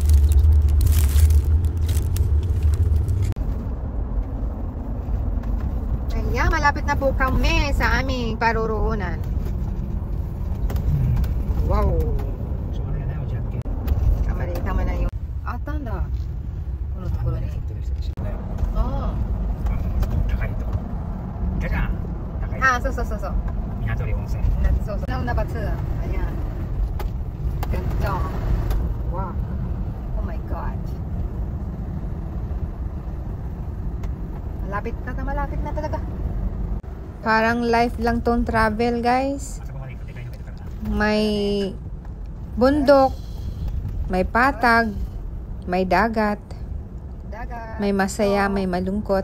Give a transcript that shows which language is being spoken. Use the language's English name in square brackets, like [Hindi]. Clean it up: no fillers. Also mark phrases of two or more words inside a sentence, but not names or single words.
[Filipino] Ayan, malapit na po kami sa aming paruroonan. Wow. Tama na yung tanda. Kuno ni. Oh. So. [Japanese] 港里温泉。 [Filipino] そう。Nauna ba ito? Ayan. Ganda. Wow. [English] Oh my God. [Filipino] Malapit na talaga. Parang life lang tong travel, guys. May bundok, may patag, may dagat, may masaya, may malungkot.